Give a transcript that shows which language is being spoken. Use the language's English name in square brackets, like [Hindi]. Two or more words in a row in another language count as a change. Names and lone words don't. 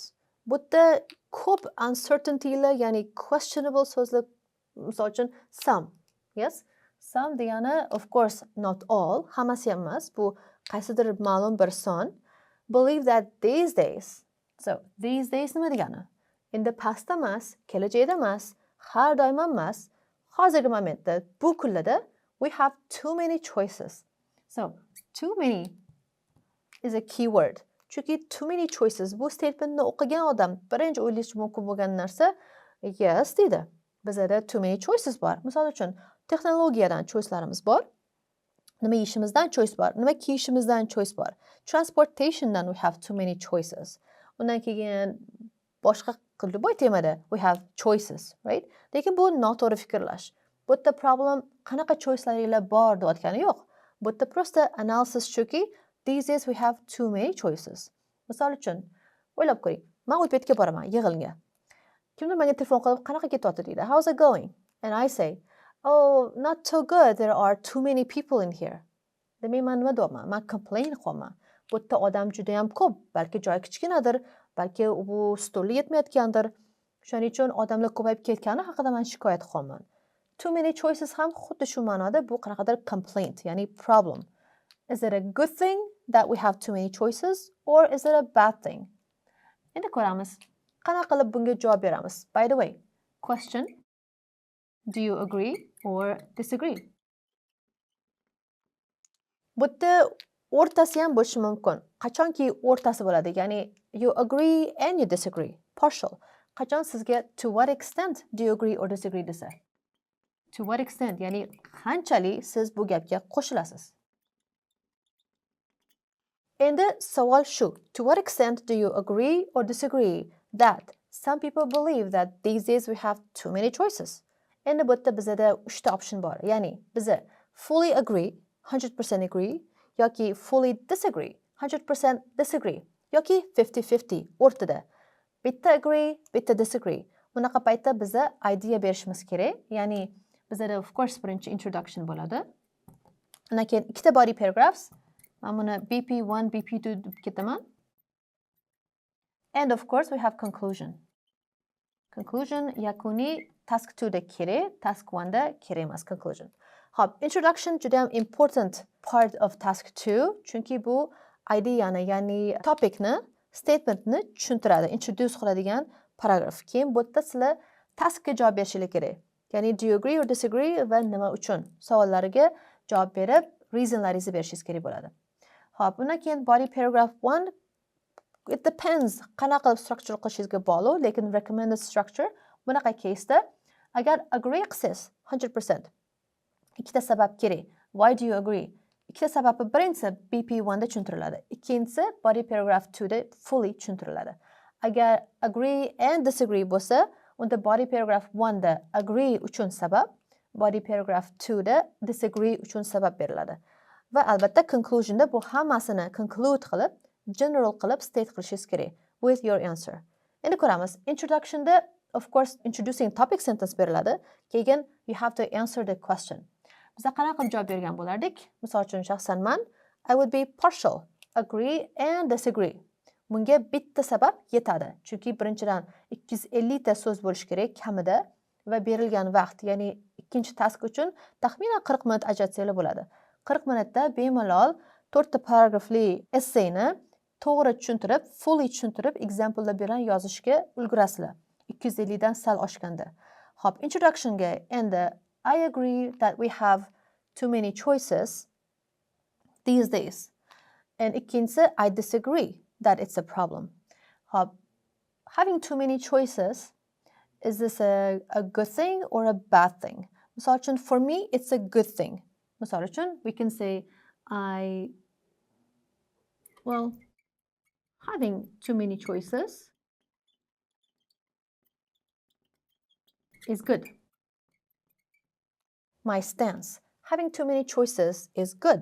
[Uzbek] But the ko'p uncertaintylar, ya'ni questionable so'zlar, misol uchun some, yes? [English] Some degani, of course, not all, [Uzbek] hammasi ham emas, bu qaysidir ma'lum bir son. [English] Believe that these days, so these days [Uzbek] nima degani? [English] In the past [Uzbek] emas, kelajakda emas, har doim emas, hozirgi momentda, bu kunlarda [English] we have too many choices. So, too many is a key word. Chunki too many choices, [Uzbek] bu statementni o'qigan odam birinchi o'ylashi mumkin bo'lgan narsa, yes deydi. Bizda [English] too many choices [Uzbek] bor. Misol uchun, texnologiyadan choicelarimiz bor. Nima yeyishimizdan choice bor, nima kiyishimizdan choice bor. [English] Transportationdan we have too many choices. [Uzbek] Undan keyin boshqa boy temada [English] we have choices, right? [Uzbek] Lekin bu noto'g'ri fikrlash. Bu yerda problem qanaqa choice'laringlar bor deyotgani yo'q. Bu yerda prosta analysis shuki, [English] these days we have too many choices. [Uzbek] Misol uchun, o'ylab ko'ring. Men o'tbetga boraman, yig'inga. Kimdir menga telefon qilib, qanaqa ketyapti deydi. [English] How's it going? And I say, oh, not so good. There are too many people in here. [Uzbek] Demak, men nima deyapman? Men complain qilyapman. Bu yerda odam juda ham ko'p. Balki joy kichkinadir, balki bu stulga yetmayotgandir. Shuning uchun odamlar ko'payib ketgani haqida men shikoyat qilyapman. [English] Too many choices [Uzbek] ham xuddi shu ma'noda bu qanaqadir complaint, ya'ni problem. [English] Is it a good thing that we have too many choices or is it a bad thing? [Uzbek] Endi ko'ramiz. Qanaqa qilib bunga javob beramiz? [English] By the way, question, do you agree or disagree? [Uzbek] Bu yerda o'rtasi ham bo'lishi mumkin. Qachonki o'rtasi bo'ladi, ya'ni [English] you agree and you disagree. Partial. [Uzbek] Qachon sizga [English] to what extent do you agree or disagree desa? To what extent, [Uzbek] ya'ni qanchalik siz bu gapga qo'shilasiz? Endi savol shu. [English] To what extent do you agree or disagree that some people believe that these days we have too many choices? [Uzbek] Endi bu yerda bizda 3 ta option bor. [English] Ya'ni biza fully agree, 100% agree, yoki fully disagree, 100% disagree, [Uzbek] yoki 50-50 o'rtada. Bitta agree, bitta disagree. Bunaqa paytda biza idea berishimiz kerak. Ya'ni bizda of course birinchi introduction bo'ladi. Undan keyin ikkita [English] body paragraphs. [Uzbek] Men buni BP1, BP2 deb ketaman. [English] And of course we have conclusion. [Uzbek] Conclusion yakuniy task 2 da kerak, task 1 da kerak emas conclusion. [English] Hop, introduction [Uzbek] juda ham [English] important part of task 2, [Uzbek] chunki bu ideyani, ya'ni topicni, statementni tushuntiradi, introduce qiladigan paragraf. Keyin bu yerda sizlar taskga javob berishingiz kerak. Ya'ni [English] do you agree or disagree [Uzbek] va nima uchun savollariga javob berib, reasonlaringizni berishingiz kerak bo'ladi. Hop, undan keyin [English] body paragraph 1, it depends [Uzbek] qanaqa qilib structure qilishingizga bog'liq, lekin [English] recommended structure [Uzbek] bunaqa case'da agar agree qilsangiz 100%, ikkita sabab kerak. [English] Why do you agree? [Uzbek] Ikkita sababi, birinchisi BP1 da tushuntiriladi, ikkinchisi [English] body paragraph 2 [Uzbek] da fully tushuntiriladi. Agar [English] agree and disagree [Uzbek] bo'lsa, unda [English] body paragraph 1 [Uzbek] da agree uchun sabab, [English] body paragraph 2 [Uzbek] da disagree uchun sabab beriladi. Va albatta conclusionda bu hammasini conclude qilib, general qilib state qilishingiz kerak [English] with your answer. [Uzbek] Endi ko'ramiz. Introductionda [English] of course introducing topic sentence [Uzbek] beriladi. [English] Keyin you have to answer the question. [Uzbek] Biz qanaqa qilib javob bergan bo'lardik? Misol uchun shaxsan men [English] I would be partial, agree and disagree. [Uzbek] Bunga bitta sabab yetadi. Chunki birinchidan 250 ta so'z bo'lish kerak kamida va berilgan vaqt, ya'ni ikkinchi task uchun taxminan 40 minut ajratsanglar bo'ladi. 40 minutda bemalol 4 ta paragrafli essayni to'g'ri tushuntirib, fully tushuntirib, examplelar bilan yozishga ulgurasizlar. [English] 250 dan sal oshganda. Hop, introductionga endi I agree that we have too many choices these days. And ikkinchisi I disagree that it's a problem. Hop, having too many choices, is this a good thing or a bad thing? [Uzbek] Misol uchun, [English] for me, it's a good thing. [Uzbek] Misol uchun, [English] we can say having too many choices is good. My stance, having too many choices is good.